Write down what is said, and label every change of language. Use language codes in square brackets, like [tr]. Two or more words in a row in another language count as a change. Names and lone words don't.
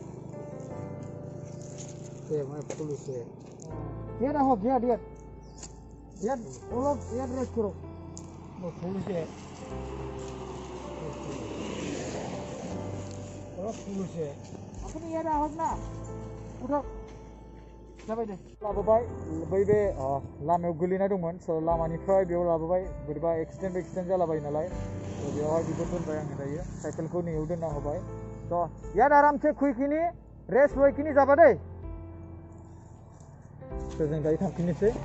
[as] ফুলিছে ইয়াত আহক ইয়াত অলপ ইয়াত ৰেষ্ট কৰক ফুলিছে অলপ ফুলিছে আপুনি ইয়াত [brx] आहोग ना उठक जाबाय दे लाबोबाय बै बे लामायाव गोलैना दंमोन स' लामानिफ्राय बेयाव लाबोबाय बोरैबा एक्सिडेन्ट जालाबाय नालाय स' बेवहाय बेखौ दोनबाय आङो दायो साइकेलखौ नैयाव दोनना होबाय स' याद आरामसे खुइखिनि रेस्ट लयखिनि जाबा दै स' जों दायो थांफिननोसै